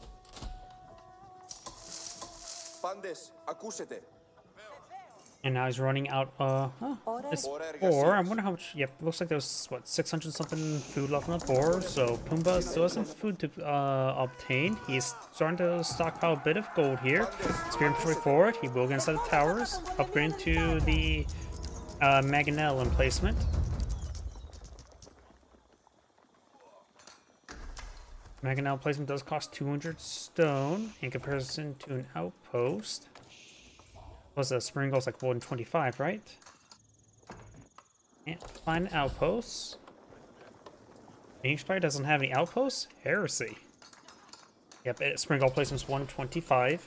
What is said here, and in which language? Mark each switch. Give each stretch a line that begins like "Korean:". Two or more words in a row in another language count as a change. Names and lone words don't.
English: And now he's running out, it's 4. I wonder how much, yep, looks like there's, what, 600 something food left on the board. So Pumbaa still has some food to obtain. He's starting to stockpile a bit of gold here. Spearman push forward. He will get inside the towers, upgrading to the Mangonel emplacement. Mangonel placement does cost 200 stone in comparison to an outpost. Plus the spring goes like 125, right? Can't find outposts. Phoenix Spire doesn't have any outposts? Heresy. Yep, spring goal placement's 125.